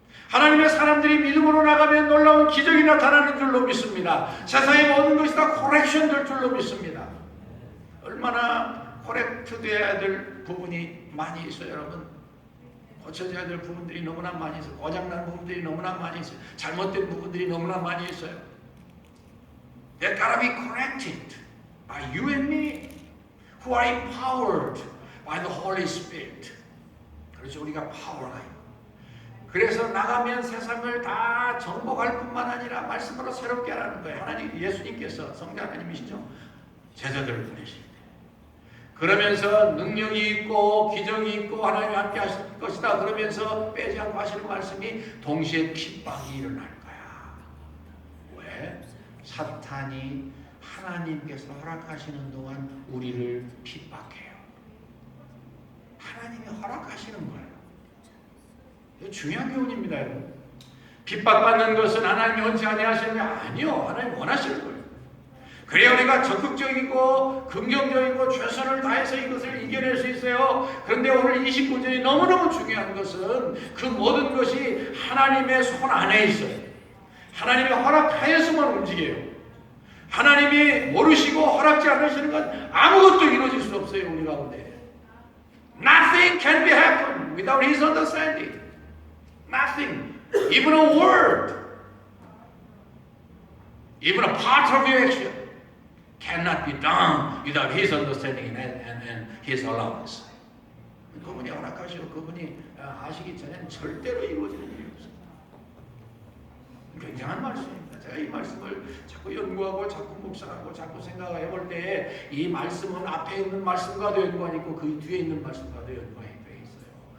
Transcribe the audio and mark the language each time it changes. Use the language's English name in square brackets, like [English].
[Korean] 하나님의 사람들이 믿음으로 나가면 놀라운 기적이 나타나는 줄로 믿습니다. 세상의 모든 것이 다 코렉션 될 줄로 믿습니다. 얼마나 코렉트 되어야 될 부분이 많이 있어요, 여러분. 고쳐져야 될 부분들이 너무나 많이 있어요. 고장난 부분들이 너무나 많이 있어요. 잘못된 부분들이 너무나 많이 있어요. [English] They gotta be corrected by you and me, who are empowered by the Holy Spirit. [Korean] 그렇죠. 우리가 파워가 있고. 그래서 나가면 세상을 다 정복할 뿐만 아니라 말씀으로 새롭게 하라는 거예요. 하나님, 예수님께서 성자 하나님이시죠. 제자들을 보내실 때. 그러면서 능력이 있고 기적이 있고 하나님이 함께 하실 것이다. 그러면서 빼지 않고 하시는 말씀이 동시에 핍박이 일어날 거야. 왜? 사탄이 하나님께서 허락하시는 동안 우리를 핍박해요. 하나님이 허락하시는 거예요. 이거 중요한 교훈입니다, 여러분. 핍박받는 것은 하나님이 원치 아니하시는 게 아니요. 하나님 원하시는 거예요. 그래야 우리가 적극적이고 긍정적이고 최선을 다해서 이것을 이겨낼 수 있어요. 그런데 오늘 29절이 너무너무 중요한 것은 그 모든 것이 하나님의 손 안에 있어요. 하나님의 허락하여서만 움직여요. 하나님이 모르시고 허락지 않으시는 건 아무것도 이루어질 수 없어요, 우리 가운데. [English] Nothing can be happen without His understanding. Nothing. Even a word. Even a part of your action cannot be done without His understanding and His allowance. [Korean] 그분이 허락하시고 그분이 하시기 전에는 절대로 이루어지는 일이 없어요. 굉장한 말씀입니다. 제가 이 말씀을 자꾸 연구하고 자꾸 묵상하고 자꾸 생각해 볼 때 이 말씀은 앞에 있는 말씀과도 연관이 있고 그 뒤에 있는 말씀과도 연관이 돼 있어요.